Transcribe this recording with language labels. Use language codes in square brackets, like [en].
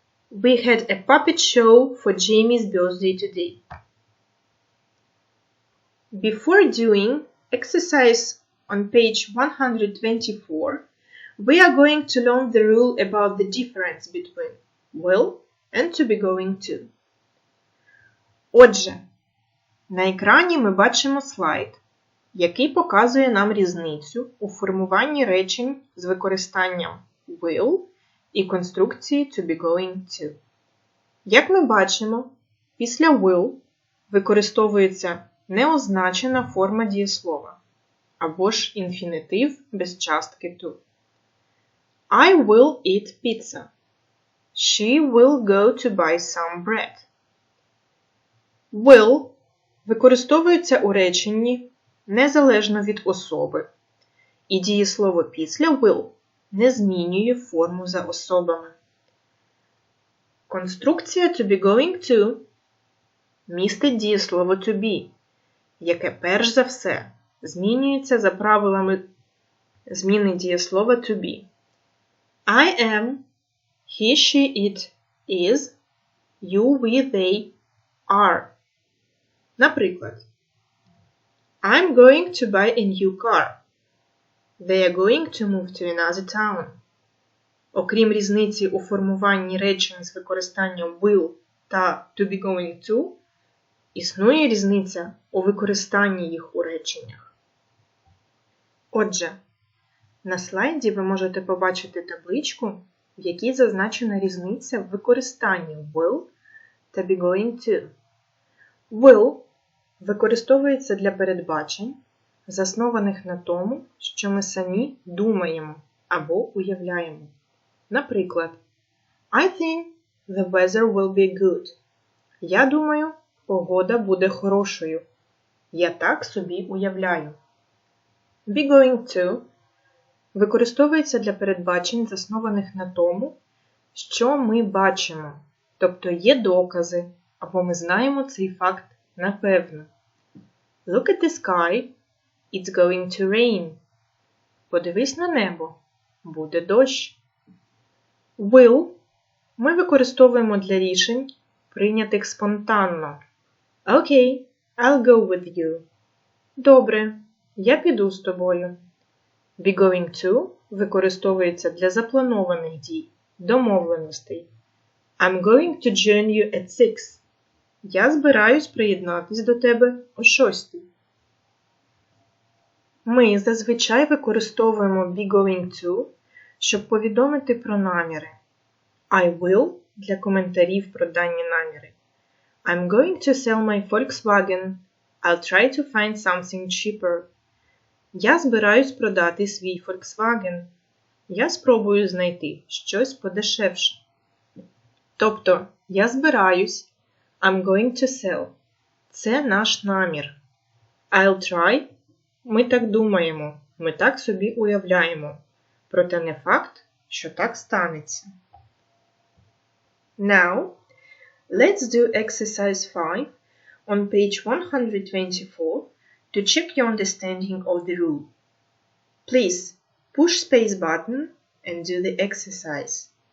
[en] We had a puppet show for Jamie's birthday today. Before doing exercise on page 124, we are going to learn the rule about the difference between will and to be going to. [uk] Отже, на екрані ми бачимо слайд, який показує нам різницю у формуванні речень з використанням will і конструкції to be going to. Як ми бачимо, після will використовується неозначена форма дієслова, або ж інфінітив без частки to. [en] I will eat pizza. She will go to buy some bread. [uk] Will використовується у реченні незалежно від особи, і дієслово після will не змінює форму за особами. Конструкція to be going to містить дієслово to be, яке перш за все змінюється за правилами зміни дієслова to be. [en] I am, he, she, it, is, you, we, they, are. [uk] Наприклад, [en] I'm going to buy a new car. They are going to move to another town. [uk] Окрім різниці у формуванні речень з використанням will та to be going to, існує різниця у використанні їх у реченнях. Отже, на слайді ви можете побачити табличку, в якій зазначена різниця в використанні will та be going to. Will використовується для передбачень, заснованих на тому, що ми самі думаємо або уявляємо. Наприклад, [en] I think the weather will be good. [uk] Я думаю, погода буде хорошою. Я так собі уявляю. Be going to використовується для передбачень, заснованих на тому, що ми бачимо, тобто є докази, або ми знаємо цей факт напевно. [en] Look at the sky, it's going to rain. [uk] Подивись на небо, буде дощ. Will ми використовуємо для рішень, прийнятих спонтанно. [en] Okay, I'll go with you. [uk] Добре, я піду з тобою. Be going to використовується для запланованих дій, домовленостей. [en] I'm going to join you at 6. [uk] Я збираюсь приєднатись до тебе о 6. Ми зазвичай використовуємо be going to, щоб повідомити про наміри. [en] I will [uk] для коментарів про дані наміри. [en] I'm going to sell my Volkswagen. I'll try to find something cheaper. [uk] Я збираюсь продати свій Volkswagen. Я спробую знайти щось подешевше. Тобто, я збираюсь, [en] I'm going to sell. [uk] Це наш намір. [en] I'll try. [uk] Ми так думаємо, ми так собі уявляємо. Проте не факт, що так станеться. [en] Now, let's do exercise 5 on page 124 to check your understanding of the rule. Please push space button and do the exercise.